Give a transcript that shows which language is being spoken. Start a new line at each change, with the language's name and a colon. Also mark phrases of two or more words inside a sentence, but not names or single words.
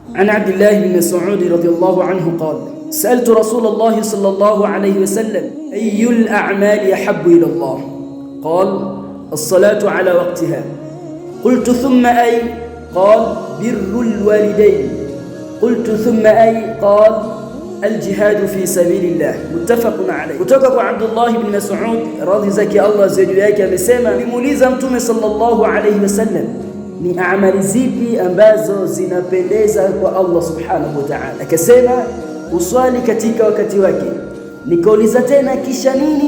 Arabic: عن عبد الله بن مسعود رضي الله عنه قال سألت رسول الله صلى الله عليه وسلم أي الأعمال يحب إلى الله؟ قال الصلاة على وقتها. قلت ثم أي؟ قال بر الوالدين. قلت ثم أي؟ قال الجهاد في سبيل الله. متفق عليه.
Swahili: Kutoka kwa Abdullah ibn Mas'ud radhi zake Allah ziwe juu yake amesema, nimuuliza Mtume
Arabic: صلى الله عليه وسلم,
Swahili: ni amali zipi ambazo zinapendeza kwa Allah
Arabic: سبحانه وتعالى?
Swahili: Akasema uswali katika wakati wake. Nikauliza tena kisha nini?